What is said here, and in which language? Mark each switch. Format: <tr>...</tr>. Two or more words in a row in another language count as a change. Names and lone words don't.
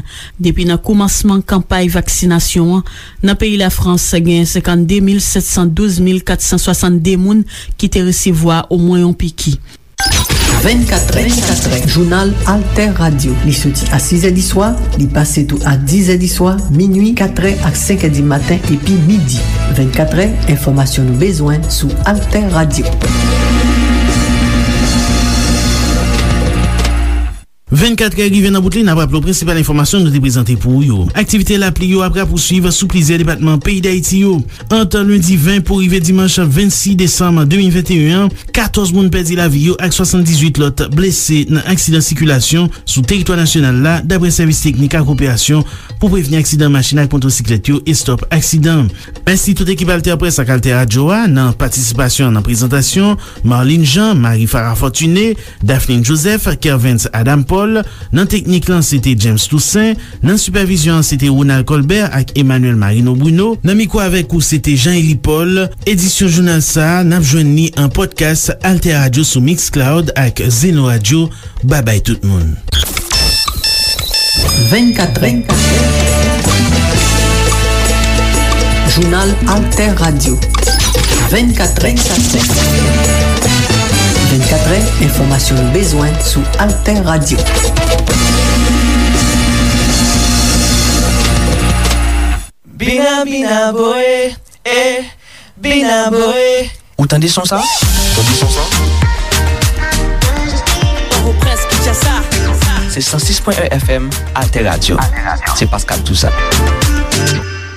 <ht>Depi nan koumansman kampay vaksinasyon nan peyi la France gen 52,712,462 moun ki te resevoa ou mwen yon piki. 24è, jounal Alter Radio. Li soti a 6è di soir, li pase tou a 10è di soir, minuit, 4è ak 5è di matin, epi midi. 24è, informasyon nou bezwen sou Alter Radio. 24 rive nan boutli nan ap lo prinsipal informasyon nou te prezante pou yo. Aktivite la pli yo apre poursuive sou plizier departement peyi d'Haïti yo. Anta lundi 20 pou rive dimanche 26 décembre 2021, 14 moun perdi la vi yo ak 78 lot blese nan aksidant sikulasyon sou teritwa nasyonal la dapre servis teknik ak operasyon pou preveni aksidant machina ak motosiklet yo e stop aksidant. Pensi tout ekip Alter Presse ak Alter Radio nan participasyon nan prezentasyon Marlene Jean, Marie Farah Fortuné, Daphne Joseph, Kervens Adam Paul. Nan teknik lan c'était James Toussaint, nan supervision c'était Ronald Colbert ak Emmanuel Marino Bruno, nan mikwa avek ou c'était Jean-Élie Paul. Edisyon jounal sa nap jwenn ni an podcast Alter Radio sou Mixcloud ak Zeno Radio. Babay tout moun. 24è Jounal Alter Radio. 24è 24è, informasyon bezwen sou Alter Radio. Bina bina boe, bina boe. Ou tande son sa? Ou presk ki sa. Se 106.1 FM, Alter Radio. Se Pascal Toussaint.</ht>